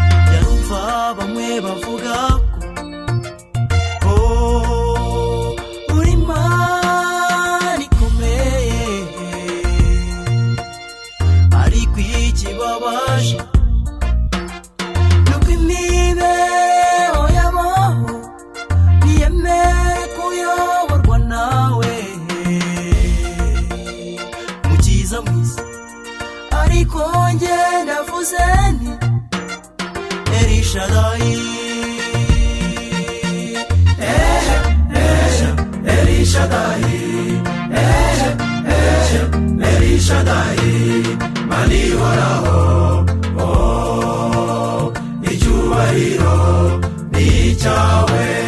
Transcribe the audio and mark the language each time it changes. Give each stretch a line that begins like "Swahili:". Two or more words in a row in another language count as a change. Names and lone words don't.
Kinyarwanda: Jya wumva bamwe bavuga ko, ko uri Imana ikomeye, ariko ikibabaje ni uko imibereho yabo Niyemere kuyoborwa nawe, mukiza mwiza. Ariko njye ndavuze nti, El Shaddai. Eh, eh, El Shaddai. Eh, eh, El Shaddai. Mana ihoraho. Oh, icyubahiro. ni icyawe.